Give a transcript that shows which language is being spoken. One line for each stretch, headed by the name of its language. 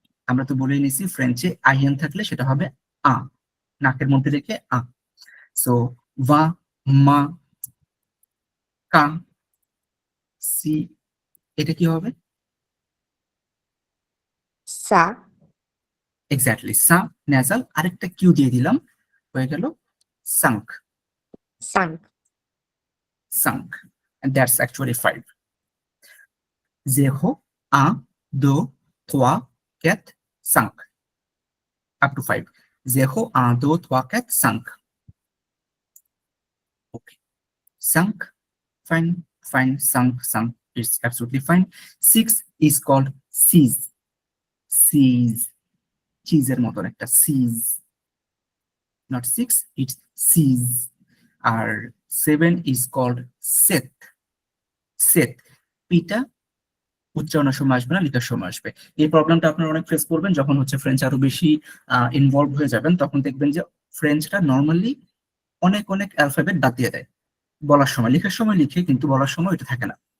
Bangla: আমরা তো বলেই নিছি ফ্রেঞ্চে আইএন থাকলে সেটা হবে নাকের মধ্যে রেখে সো ভা, মা, কা, সি, এটা কি হবে,
French: সা।
Bangla: এক্স্যাক্টলি সা, নেজাল, আরেকটা কিউ দিয়ে দিলাম, হয়ে গেল sunk,
French: সাঙ্ক।
English: সাঙ্ক, and that's actually 5. 0 1 2 3 4 5, up to 5. 0 1 2 3 4 5. Okay, 5, fine, fine, 5, it's absolutely fine. 6 is called seize, seize, cheese
Bangla: এর মতন
English: একটা seize, not 6, it's seize.
Bangla: আর
English: 7 is called set, set,
Bangla: পিটা উচ্চারণের সময় আসবে না, লেখার সময় আসবে। এই প্রবলেমটা আপনারা অনেক ফেস করবেন যখন হচ্ছে ফ্রেঞ্চ আরো বেশি ইনভলভ হয়ে যাবেন, তখন দেখবেন যে ফ্রেঞ্চটা নর্মালি অনেক অনেক অ্যালফাবেট বাদ দিয়ে দেয় বলার সময়, লেখার সময় লিখে কিন্তু বলার সময় এটা থাকে না।